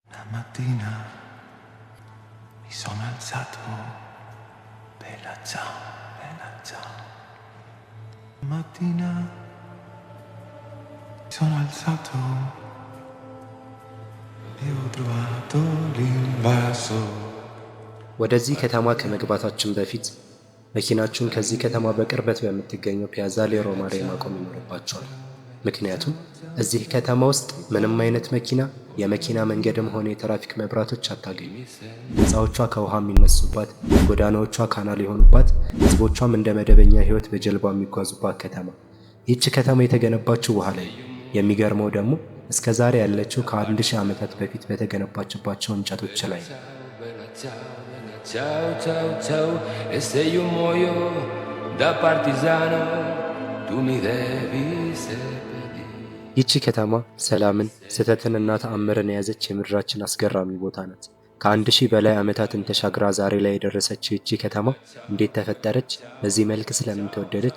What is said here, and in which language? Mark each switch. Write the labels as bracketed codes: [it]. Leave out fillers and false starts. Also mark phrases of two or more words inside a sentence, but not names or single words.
[it] mattina mi sono alzato, bella ciao, bella ciao. Mattina mi sono alzato e ho trovato l'invaso. [am] ወደዚህ ከተማ ከመግባታችን በፊት መኪናችሁን ከዚህ ከተማ በቅርበት በምትገኘው ፒያዛ ሌ ሮማሬ ማቆም ይኖርባቸዋል። ምክንያቱም እዚህ ከተማ ውስጥ ምንም አይነት መኪና፣ የመኪና መንገድም ሆነ የትራፊክ መብራቶች አታገኙ። ሕንፃዎቿ ከውሃ የሚነሱባት፣ ጎዳናዎቿ ካናል የሆኑባት፣ ሕዝቦቿም እንደ መደበኛ ሕይወት በጀልባ የሚጓዙባት ከተማ። ይህች ከተማ የተገነባችው ውሃ ላይ ነው። የሚገርመው ደግሞ እስከ ዛሬ ያለችው ከ1000 ዓመታት በፊት በተገነባችባቸው እንጨቶች ላይ ነው። [it] Ciao, ciao, ciao, e se io muoio da partigiano, tu mi devi seppellire. [am] ይቺ ከተማ ሰላምን፣ ስህተትንና ተአምርን የያዘች የምድራችን አስገራሚ ቦታ ናት። ከ1000 በላይ ዓመታትን ተሻግራ ዛሬ ላይ የደረሰችው ይቺ ከተማ እንዴት ተፈጠረች? በዚህ መልክ ስለምን ተወደደች?